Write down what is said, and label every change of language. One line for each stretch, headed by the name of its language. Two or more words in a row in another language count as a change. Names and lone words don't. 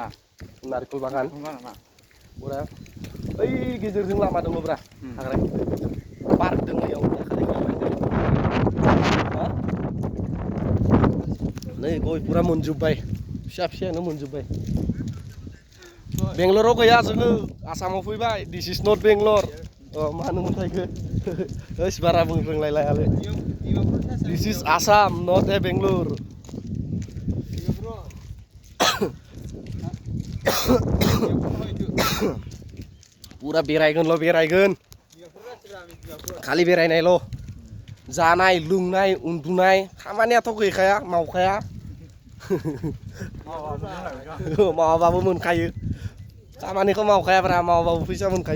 Bodo: नारिखल बागान बरा ओइ गेजेरजों लामा दङब्रा हाग्रा पार्क दङ इयाव नै गय पुरा मोनजोब्बाय फिसा फिसायानो मोनजोब्बाय। बेंगलराव गैया जोङो आसामाव फैबाय
English: this is not Bangalore
Bodo: मा होनोमोनथाय इखो ओइस बारा बुंरोंलायलायालै
English: this is Assam not a Bangalore.
Bodo: पुरा बेरायगोनल' बेरायगोन खालि बेरायनायल' जानाय लोंनाय उन्दुनाय खामानियाथ' गैखाया मावखाया मावाबाबो मोनखायो खामानिखौ मावखायाब्रा मावाबाबो फैसा मोनखायो।